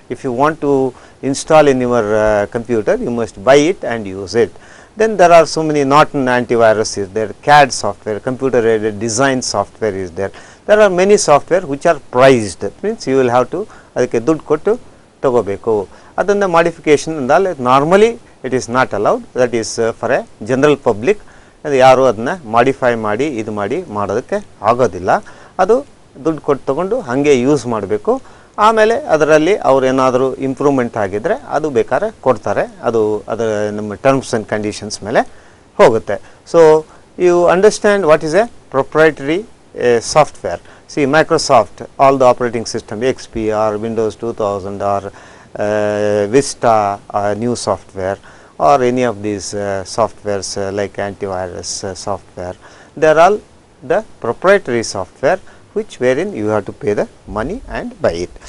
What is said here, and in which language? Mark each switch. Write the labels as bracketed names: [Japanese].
[English] If you want to install in your computer, you must buy it and use it. Then there are so many Norton antivirus is there, CAD software, computer aided design software is there. There are many software which are priced. That means you will have to [Kannada] ಅದಕ್ಕೆ ದುಡ್ಡು ಕೊಟ್ಟು ತಗೋಬೇಕು. ಅದನ್ನು modification ಅಂದಲ್ಲ, [English] Normally it is not allowed. That is for a general public. [Kannada] ಅದು ಯಾರು ಅದನ್ನ modify ಮಾಡಿ ಇದು ಮಾಡೋದಕ್ಕೆ ಆಗೋದಿಲ್ಲ. ಅದು ದುಡ್ಡು ಕೊಟ್ಟು ತಗೊಂಡು ಹಾಗೆ ಯೂಸ್ ಮಾಡಬೇಕು. ಆಮೇಲೆ ಅದರಲ್ಲಿ ಅವ್ರು ಏನಾದರೂ ಇಂಪ್ರೂವ್ಮೆಂಟ್ ಆಗಿದ್ದರೆ ಅದು ಬೇಕಾದ್ರೆ ಕೊಡ್ತಾರೆ. ಅದರ ನಮ್ಮ ಟರ್ಮ್ಸ್ ಆ್ಯಂಡ್ ಕಂಡೀಷನ್ಸ್ ಮೇಲೆ ಹೋಗುತ್ತೆ. [English] So you understand what is a proprietary software. See Microsoft, all the operating system, XP or Windows 2000 or Vista new software, or any of these softwares like antivirus software, they are all the proprietary software which wherein you have to pay the money and buy it.